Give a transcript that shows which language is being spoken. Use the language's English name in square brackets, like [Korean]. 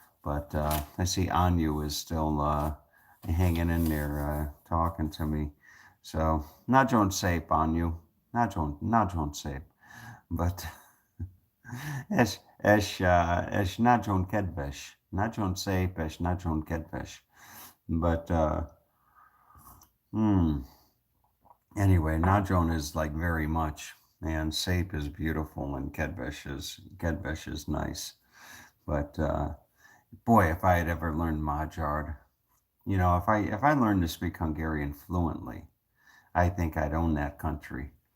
[English] But I see Anu is still hanging in there, talking to me. [Hungarian] So nagyon szép, Anu, nagyon szép. But es nagyon kedves, nagyon szép, es nagyon kedves. [English] But hmm. Anyway, Najon is like very much, and Sape is beautiful, and Kedvesh is nice. But boy, if I had ever learned Magyar, if I learned to speak Hungarian fluently, I think I'd own that country.